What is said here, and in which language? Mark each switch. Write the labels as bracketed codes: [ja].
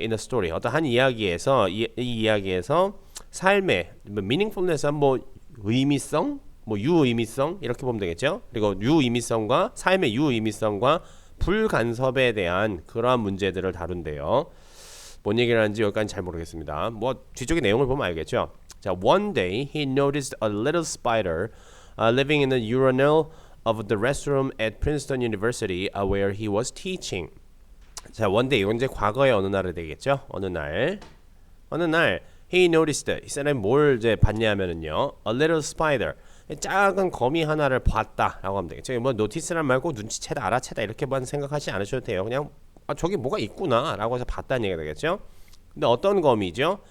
[ko] In a story 어떤 한 이야기에서 이 이야기에서 삶의 meaningfulness 뭐 의미성, 뭐 유의미성 이렇게 보면 되겠죠. 그리고 유의미성과 삶의 유의미성과 불간섭에 대한 그러한 문제들을 다룬대요. 뭔 얘기를 하는지 여기까지 잘 모르겠습니다. 뭐 뒤쪽의 내용을 보면 알겠죠. [en] 자, one day he noticed a little spider living in the urinal of the restroom at Princeton University where he was teaching. [ko] 자, one day 이건 이제 과거의 어느 날이 되겠죠. 어느 날 he noticed 이 사람이 뭘 이제 봤냐면은요, [en] a little spider [ko] 작은 거미 하나를 봤다라고 하면 되겠죠. 뭐 노티스란 말고 눈치채다, 알아채다 이렇게만 생각하지 않으셔도 돼요. 그냥 저기 뭐가 있구나 라고 해서 봤다는 얘기가 되겠죠. 근데 어떤 거미죠?